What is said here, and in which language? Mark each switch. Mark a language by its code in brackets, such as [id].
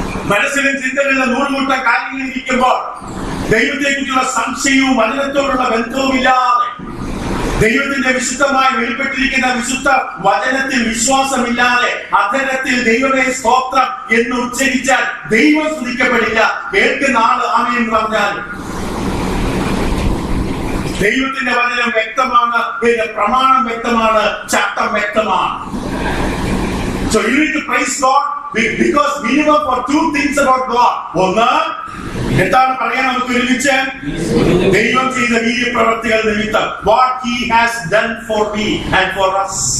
[ml] മനസ്സിലും ചിന്തകളിലും നൂറുകൂട്ടം കാര്യങ്ങൾ ഇരിക്കുമ്പോൾ ദൈവത്തെക്കുറിച്ചുള്ള സംശയവും വചനത്തോടുള്ള ബന്ധവുമില്ലാതെ, ദൈവത്തിന്റെ വിശുദ്ധമായി വെളിപ്പെട്ടിരിക്കുന്ന വിശുദ്ധ വചനത്തിൽ വിശ്വാസമില്ലാതെ അധരത്തിൽ ദൈവമേ സ്തോത്രം എന്ന് ഉച്ചരിച്ചാൽ ദൈവം സ്തുതിക്കപ്പെടില്ല. കേൾക്കുന്ന ആള് ആമേൻ പറഞ്ഞാൽ ദൈവത്തിന്റെ വചനം വ്യക്തമാണ്, പ്രമാണം വ്യക്തമാണ്, ചട്ടം വ്യക്തമാണ്. [en] So you need to praise God because minimum for 2 things about God. [ml] ഒന്ന്, എന്താണ് പറയാൻ നമുക്ക് ഒരുമിച്ച്? ദൈവം ചെയ്ത വീര്യപ്രവൃത്തികൾ നിമിത്തം, [en] what he has done for me and for us.